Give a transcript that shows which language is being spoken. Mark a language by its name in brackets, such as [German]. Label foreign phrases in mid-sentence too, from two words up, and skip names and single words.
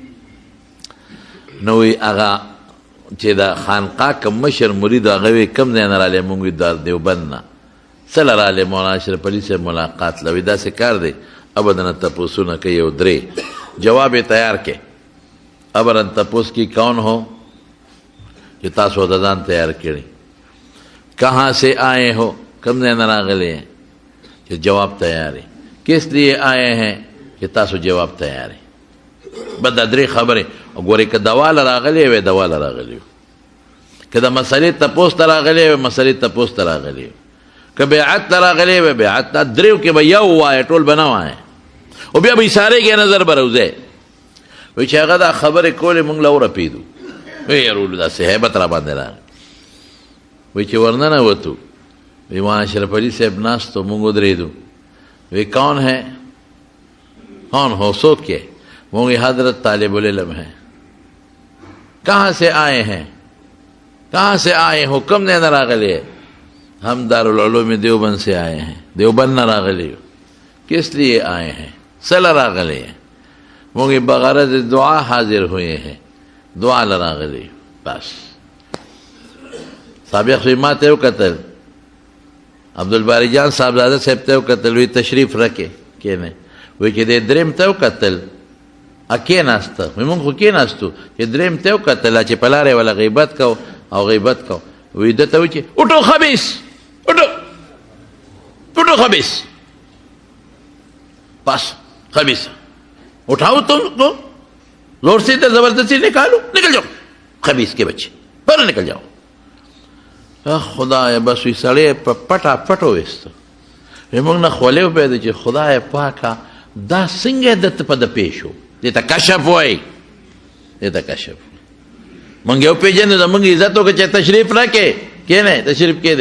[Pashto] نو وایي هغه چې د خانقاه کم مشر مرید هغه وایي کم ځای نه رالی؟ مونږ وایي د دیوبند نه. څه له رالی؟ مولانا اشرف علي صاحب ملاقات له. وایي داسې کار دی، ابدا تپوسونه کوي او درې جواب یې تیار کې. ابدا تپوس کی [Urdu] کون ہو؟ [Pashto] چې تاسو د ځان تیار کړي. [Urdu] کہاں سے آئے ہو؟ [Pashto] کم ځای نه راغلی [Urdu] ہیں؟ چې جواب تیار ہے. کس لیے آئے ہیں؟ [Pashto] چې تاسو جواب [Urdu] تیار ہے. [Pashto] بس دا درې خبرې. ګورې که دوا له راغلی وی دوا له راغلی، که د مسلې تپوس ته راغلی وی مسلې تپوس ته راغلی، که بیعت ته راغلی وی بیعت ته. دریو کې به یو وایه، ټول به نه وایه، او بیا به اشارې کې نظر به روځی. وایي چې هغه دا خبرې کولې مونږ له ورپېدو. وی یارولو داسې هیبت را باندې راغی. وایي چې ورننوتو، وی مولانا اشرف علي صاحب ناست و مونږ ودرېدو. [Urdu] وی کون ہے؟ کون ہو؟ [Pashto] څوک یې؟ [Urdu] مونږ حضرت طالب العلم ہے. کہاں سے آئے ہیں؟ کہاں سے آئے ہو؟ [Pashto] کم ځای نه راغلی؟ [Urdu] ہم دارالعلوم دیوبند سے آئے ہیں. [Pashto] دیوبند نه راغلی. [Urdu] کس لیے آئے ہیں؟ [Pashto] څه له راغلی [Urdu] ہیں؟ مونږ بغرض دعا حاضر ہوئے ہیں، [Pashto] دعا له راغلی. بس سابق شوی ما ته وکتل، عبدالباری جان صاحبزاده صاحب ته وکتل، وی تشریف رکې کېنه. وی چې د دریم ته وکتل کېناسته. وی مونږ خو کېناستو، چې دریم ته وکتل چې په لارې وله غیبت کو او غیبت کو. وی ده ته وی چې [Urdu] اٹھو خبیث، اٹھو خبیث. بس خبیث اٹھاؤ تم کو، زور سے ادھر زبردستی نکالو، نکل جاؤ خبیث کے بچے، بره نکل جاؤ. [Pashto] خدای بس وی سړی په پټه پټ وویسته. وی مونږ نه خولې وپیدا چې خدای پاکه دا څنګه دته په ده پیښ و؟ دې ته کشف وایي، دې ته کشف. مونږ یو پېژنو، زمونږ عزت وکړه چې تشریف راکې کېنه، تشریف کېدی.